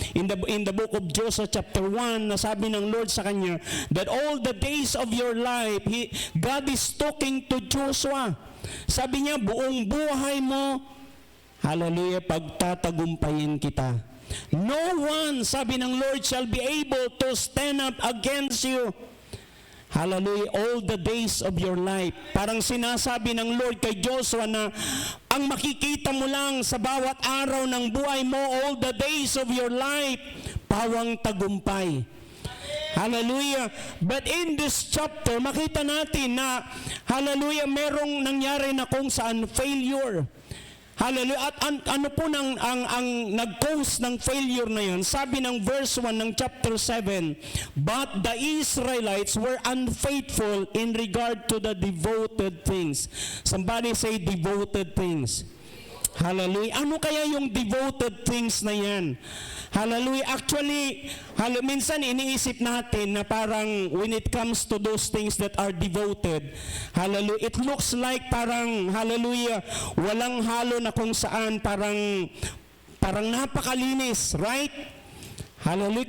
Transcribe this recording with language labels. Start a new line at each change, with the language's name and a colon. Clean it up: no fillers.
English: in the book of Joshua chapter 1,
Filipino: na sabi ng Lord sa kanya,
English: that all the days of your life, God is talking to Joshua.
Filipino: Sabi niya, buong buhay mo, hallelujah, pagtatagumpayin kita.
English: No one,
Filipino: sabi ng Lord,
English: shall be able to stand up against you. Hallelujah, all the days of your life.
Filipino: Parang sinasabi ng Lord kay Joshua na ang makikita mo lang sa bawat araw ng buhay mo,
English: all the days of your life,
Filipino: pawang tagumpay. Hallelujah.
English: But in this chapter,
Filipino: makita natin na, hallelujah, merong nangyari na kung saan failure. Hallelujah. At ano po ang nag-cause ng failure na yan? Sabi ng verse 1 ng chapter 7,
English: but the Israelites were unfaithful in regard to the devoted things. Somebody say devoted things. Hallelujah.
Filipino: Ano kaya yung devoted things na yan? Hallelujah. Actually, minsan iniisip natin na parang
English: when it comes to those things that are devoted,
Filipino: hallelujah,
English: it looks like
Filipino: parang, hallelujah, walang halo na kung saan parang napakalinis, right? Hallelujah.